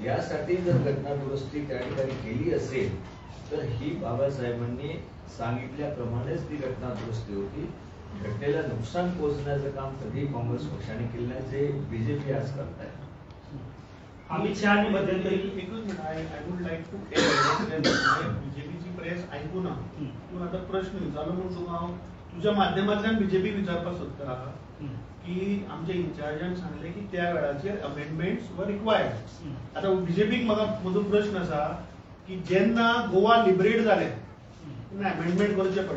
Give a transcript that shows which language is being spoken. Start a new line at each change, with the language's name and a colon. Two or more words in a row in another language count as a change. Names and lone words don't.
Marathi: यासाठी जर घटना दुरुस्ती त्या ठिकाणी केली असेल तर ही बाबासाहेबांनी सांगितल्याप्रमाणेच ती घटना दुरुस्ती होती. घटनेला नुकसान पोहोचण्याचं काम कधी काँग्रेस पक्षाने केलं नाही जे बीजेपी आज करत आहे. अमित शहानी मध्यंतरी
English: I would like to
Konkani: बीजेपीची प्रेस ऐकू ना तू आता प्रश्न विचारलो म्हणून तुका तुझ्या माध्यमांतल्यान बीजेपी विचारपाक सोदता की आमच्या इन्चार्जान सांगले की त्या वेळाचेर
English: amendments were required.
Konkani: आता बीजेपीक म्हाका म्हजो प्रश्न आसा की जेन्ना गोवा लिबरेट जालें तेन्ना अमेंडमेंट करचे पडले.